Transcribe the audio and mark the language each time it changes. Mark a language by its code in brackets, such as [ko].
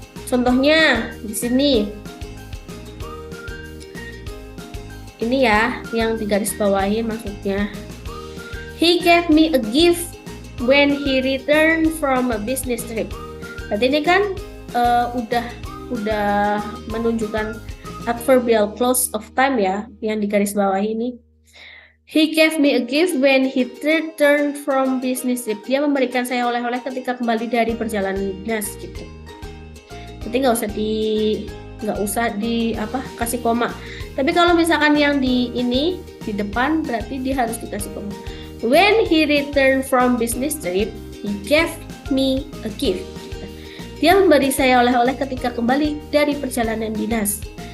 [id] Contohnya di sini. Ini ya yang digaris bawahi maksudnya. [en] He gave me a gift when he returned from a business trip. [id] Berarti ini kan udah menunjukkan adverbial clause of time ya yang digaris bawahi ini. [en] He gave me a gift when he returned from business trip. [id] Dia memberikan saya oleh-oleh ketika kembali dari perjalanan dinas gitu. Jadi nggak usah kasih koma. Tapi kalau misalkan yang di depan berarti dia harus dikasih koma. [en] When he returned from business trip, he gave me a gift. [id] Dia memberi saya oleh-oleh ketika kembali dari perjalanan dinas.